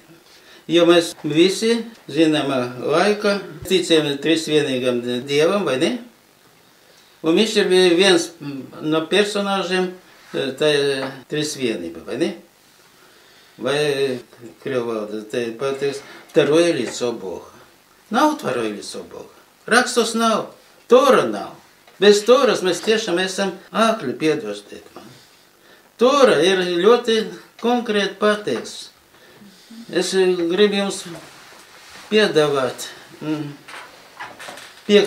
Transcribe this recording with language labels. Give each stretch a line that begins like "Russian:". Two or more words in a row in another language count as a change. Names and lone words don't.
Latvian: Jo mēs visi zināmā laika ticējam trīsvienīgam Dievam, vai ne? Un viņš ir viens no personāžiem, tā ir trīsvienība, vai ne? Vai krievu valodā te pateiks,
Russian: второе лицо Бога. Nav второе лицо Бога.
Latvian: Rakstos nav, Tora nav. Bez Toras mēs tiešām esam ākļi, piedodiet man. Tora ir ļoti konkrēti pateikts. Es gribu jums piedāvāt 5.